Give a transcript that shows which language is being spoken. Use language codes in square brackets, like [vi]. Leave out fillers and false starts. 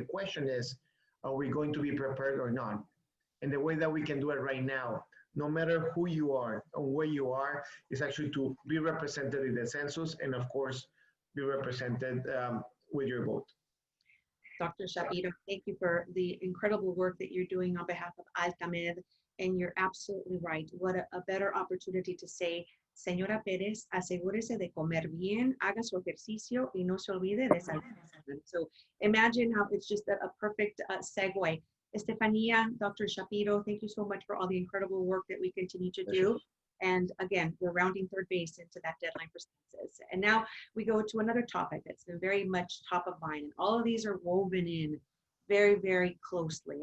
[en] The question is, are we going to be prepared or not? And the way that we can do it right now, no matter who you are or where you are, is actually to be represented in the census, and of course, be represented with your vote. Dr. Shapiro, thank you for the incredible work that you're doing on behalf of Altamed. And you're absolutely right. What a better opportunity to say, [es] Señora Pérez, asegúrese de comer bien, haga su ejercicio y no se olvide de salir. [en] So imagine how it's just a perfect segue. Estefania, Dr. Shapiro, thank you so much for all the incredible work that we continue to do. And again, we're rounding third base into that deadline for census. And now we go to another topic that's been very much top of mind. And all of these are woven in very, very closely.